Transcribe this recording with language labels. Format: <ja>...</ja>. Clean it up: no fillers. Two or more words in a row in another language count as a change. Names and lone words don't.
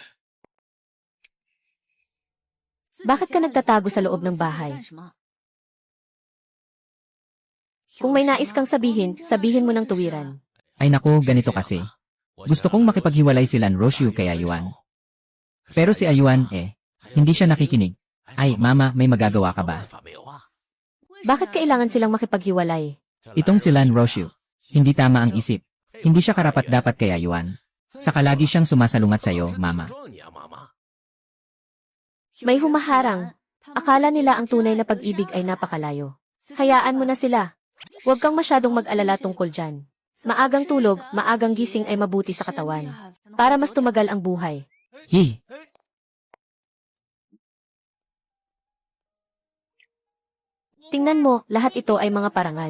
<tl>Bakit ka nagtatago sa loob ng bahay? Kung may nais kang sabihin, sabihin mo ng tuwiran. Ay naku, ganito kasi. Gusto kong makipaghiwalay sila Roshu kay Ayuan. Pero si Ayuan, hindi siya nakikinig. Ay, mama, may magagawa ka ba?</tl> <zh>办法没有啊？</zh> <tl>Bakit kailangan silang makipaghiwalay? Itong si Lan Roshu. Hindi tama ang isip. Hindi siya karapat-dapat kay Ayuan. Saka lagi siyang sumasalungat sa'yo, mama.</tl> <zh>撞你啊，妈妈！</zh> <tl>May humaharang. Akala nila ang tunay na pag-ibig ay napakalayo. Hayaan mo na sila. Huwag kang masyadong mag-alala tungkol dyan. Maagang tulog, maagang gising ay mabuti sa katawan. Para mas tumagal ang buhay. Hi. Tingnan mo, lahat ito ay mga parangal.</tl>